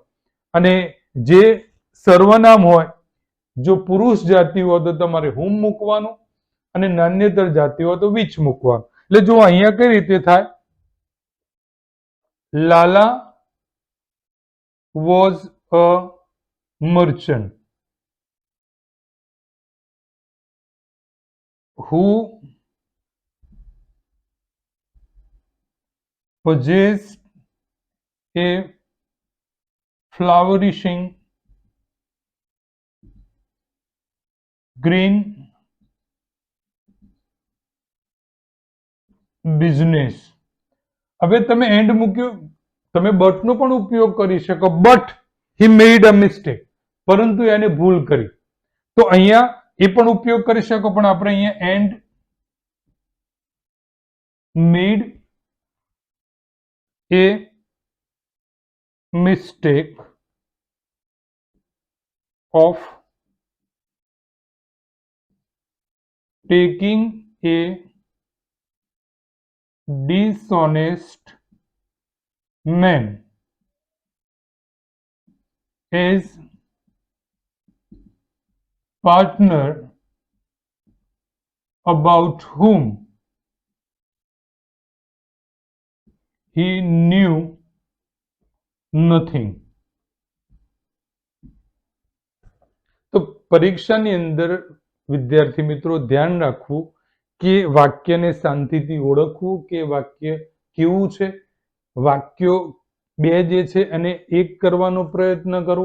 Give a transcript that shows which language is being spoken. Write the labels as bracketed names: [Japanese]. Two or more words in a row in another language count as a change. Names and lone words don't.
[Gujarati] અને જે સર્વનામ હોય, જો પુરુષ જાતિ હોય તો તમારે હુમ મૂકવાનું અને નાન્યતર જાતિ હોય તો વિચ મૂકવાનું. એટલે જો અહીંયા કઈ રીતે થાય? [English] Lala was a merchant who possessed a flourishing green business. [Gujarati] હવે તમે એન્ડ મૂક્યું, તમે બટ નો પણ ઉપયોગ કરી શકો, [English] but he made a mistake, [Gujarati] પરંતુ એને ભૂલ કરી. તો અહીંયા એ પણ ઉપયોગ કરી શકો, પણ આપણે અહીંયા [English] and made a મિસ્ટેક of taking a dishonest man as partner about whom he knew nothing. [Gujarati] તો પરીક્ષાની અંદર વિદ્યાર્થી મિત્રો ધ્યાન રાખવું કે વાક્યને શાંતિથી ઓળખવું કે વાક્ય કેવું છે. વાક્યો બે જે છે એને એક કરવાનો પ્રયત્ન કરવો.